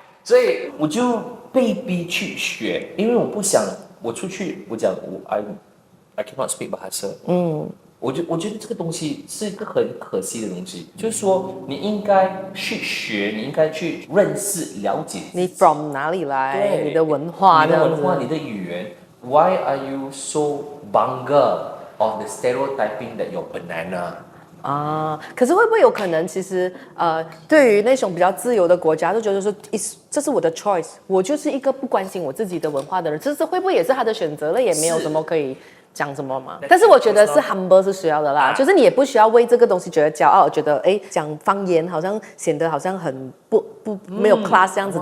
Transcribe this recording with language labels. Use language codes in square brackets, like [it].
[zh] 所以我就被逼去学，因为我不想我出去，我讲 [en] I cannot speak Bahasa， [zh] 我觉得这个东西是一个很可惜的东西，就是说你应该去学，你应该去认识、了解你 from 哪里来，你的文化，你的语言。 [en] Why are you so bangga of the stereotyping that you're banana？ [zh] 可是会不会有可能，其实对于那种比较自由的国家，就觉得说，这是我的 choice， 我就是一个不关心我自己的文化的人，这是会不会也是他的选择了，也没有什么可以讲什么吗？但是我觉得是 humble 是需要的啦，就是你也不需要为这个东西觉得骄傲，觉得讲方言好像显得好像很不没有 class 这样子。